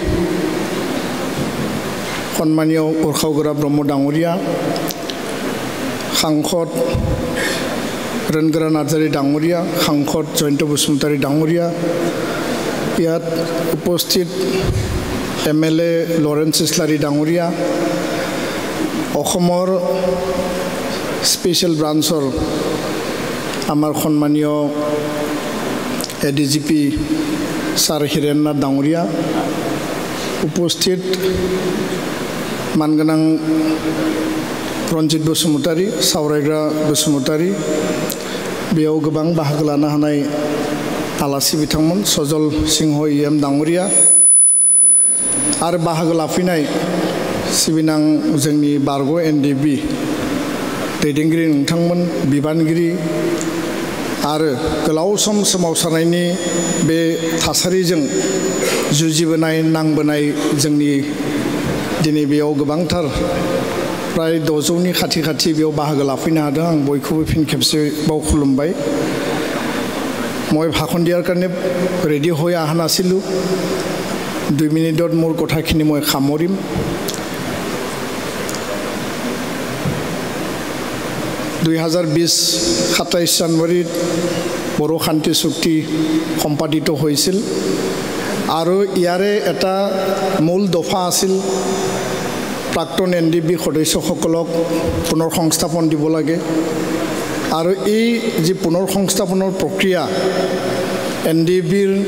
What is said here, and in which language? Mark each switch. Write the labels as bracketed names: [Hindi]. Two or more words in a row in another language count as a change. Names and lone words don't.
[Assamese] সন্মানীয় উৰ্খাওগৰা ব্ৰহ্ম ডাঙৰীয়া, সাংসদ ৰণগৰা নাৰ্জাৰী ডাঙৰীয়া, সাংসদ জয়ন্ত বসুমতাৰী ডাঙৰীয়া, ইয়াত উপস্থিত MLA লৰেন্স ইছলাৰী ডাঙৰীয়া, অসমৰ স্পেচিয়েল ব্ৰাঞ্চৰ আমাৰ সন্মানীয় ADGP ছাৰ হিৰেণনাথ ডাঙৰীয়া, উপস্থিত [Bodo] मानगोनां रन्जित बसुमतारी, सावरायग्रा बसुमतारी, बेयाव गोबां बाहागो लानो हानाय आलासि बिथांमोन सजल सिंह EM डाङरिया आरो बाहागो लाफैनाय सिबिनां जोंनि बारग' NDB दैदेनगिरि नोंथांमोन, बिबानगिरि आरो गोलाव सम सोमावसारनायनि बे थासारिजों जुजिबोनाय नांबोनाय जोंनि दिनै बेयाव गोबांथार प्राय 600नि खाथि बेयाव बाहागो लाफैनो हादों। आं बयखौबो फिन खेबसे बाव खुलुमबाय। [Assamese] মই ভাষণ দিয়াৰ কাৰণে ৰেডি হৈ অহা নাছিলোঁ। 2 মিনিটত মোৰ কথাখিনি মই সামৰিম। (2020) 27 জানুৱাৰীত বড়ো শান্তি চুক্তি সম্পাদিত হৈছিল আৰু ইয়াৰে এটা মূল দফা আছিল প্ৰাক্তন NDB সদস্যসকলক পুনৰ সংস্থাপন দিব লাগে আৰু এই যে পুনৰ সংস্থাপনৰ প্ৰক্ৰিয়া NDBৰ